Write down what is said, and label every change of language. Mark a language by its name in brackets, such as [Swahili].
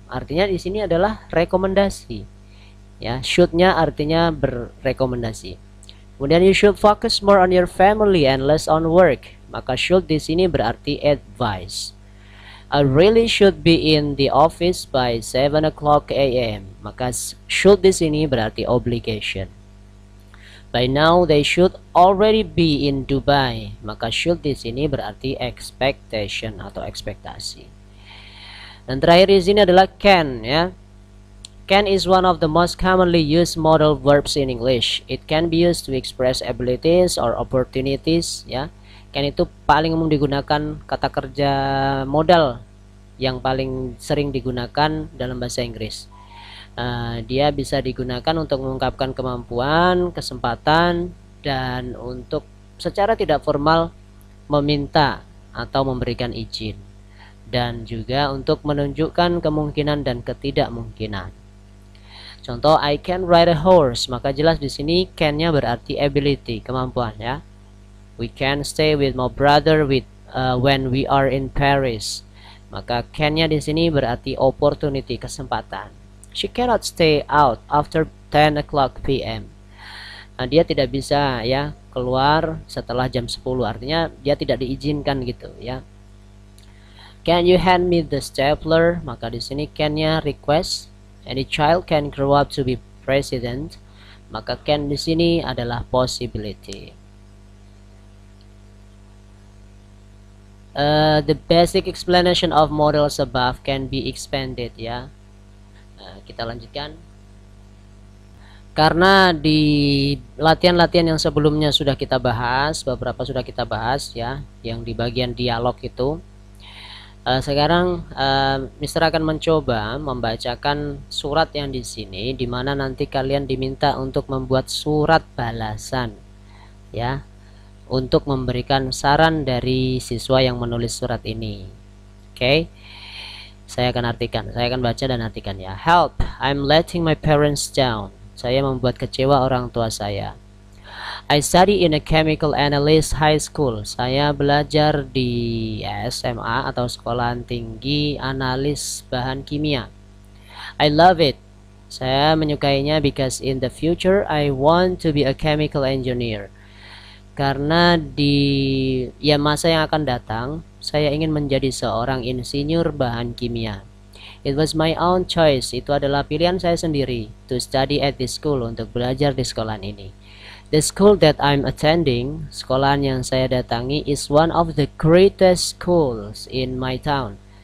[Indonesian] Artinya di sini adalah rekomendasi. Ya, should-nya artinya berrekomendasi. [English] Kemudian you should focus more on your family and less on work. [Indonesian] Maka should di sini berarti advice. [English] I really should be in the office by 7 o'clock a.m. [Indonesian] Maka should di sini berarti obligation. [English] By now they should already be in Dubai. [Indonesian] Maka should di sini berarti expectation atau ekspektasi. Dan terakhir di sini adalah can, ya. [English] Can is one of the most commonly used modal verbs in English. It can be used to express abilities or opportunities, ya. [Indonesian] Can itu paling umum digunakan, kata kerja modal yang paling sering digunakan dalam bahasa Inggris. Dia bisa digunakan untuk mengungkapkan kemampuan, kesempatan, dan untuk secara tidak formal meminta atau memberikan izin, dan juga untuk menunjukkan kemungkinan dan ketidakmungkinan. Contoh, [English] I can ride a horse, [Indonesian] maka jelas di sini can-nya berarti ability, kemampuan, ya. [English] We can stay with my brother when we are in Paris. [Indonesian] Maka can-nya di sini berarti opportunity, kesempatan. [English] She cannot stay out after 10 o'clock p.m. [Indonesian] Nah, dia tidak bisa, ya, keluar setelah jam 10. Artinya dia tidak diizinkan gitu, ya. [English] Can you hand me the stapler? [Indonesian] Maka di sini can-nya request. [English] Any child can grow up to be president. [Indonesian] Maka can di sini adalah possibility. [English] The basic explanation of models above can be expanded, ya. [Indonesian] Kita lanjutkan. Karena di latihan-latihan yang sebelumnya sudah kita bahas, beberapa sudah kita bahas, ya, yang di bagian dialog itu. Sekarang Mister akan mencoba membacakan surat yang di sini, di mana nanti kalian diminta untuk membuat surat balasan, ya, untuk memberikan saran dari siswa yang menulis surat ini. Oke. Saya akan artikan, saya akan baca dan artikan, ya. [English] Help, I'm letting my parents down. [Indonesian] Saya membuat kecewa orang tua saya. [English] I study in a chemical analyst high school. [Indonesian] Saya belajar di SMA atau sekolah tinggi analis bahan kimia. [English] I love it. [Indonesian] Saya menyukainya [English] because in the future I want to be a chemical engineer. [Indonesian] Karena di masa yang akan datang, saya ingin menjadi seorang insinyur bahan kimia. [English] It was my own choice. [Indonesian] Itu adalah pilihan saya sendiri [English] to study at this school, [Indonesian] untuk belajar di sekolah ini. [English] The school that I'm attending, [Indonesian] sekolahan yang saya datangi, [English] is one of the greatest schools in my town.